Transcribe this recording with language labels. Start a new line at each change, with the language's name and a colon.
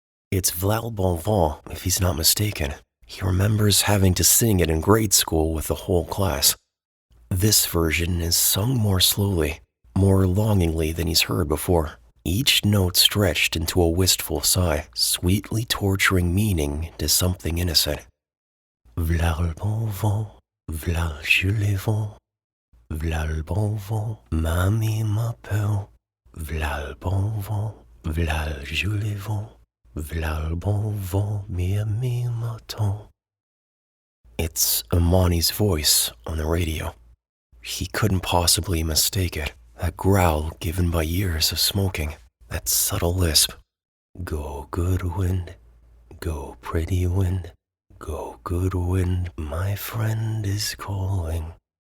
English: It's V'là bon vent, if he's not mistaken. He remembers having to sing it in grade school with the whole class. This version is sung more slowly, more longingly than he's heard before. Each note stretched into a wistful sigh, sweetly torturing meaning into something innocent.
French: V'là le bon vent, v'là le joli vent, v'là le bon vent, mamie m'appelle. V'là le bon vent, v'là le joli vent, v'là le bon vent, mi ami m'attend.
English: It's Amani's voice on the radio. He couldn't possibly mistake it. That growl given by years of smoking, that subtle lisp. Go, good wind, go, pretty wind, go, good wind, my friend is calling.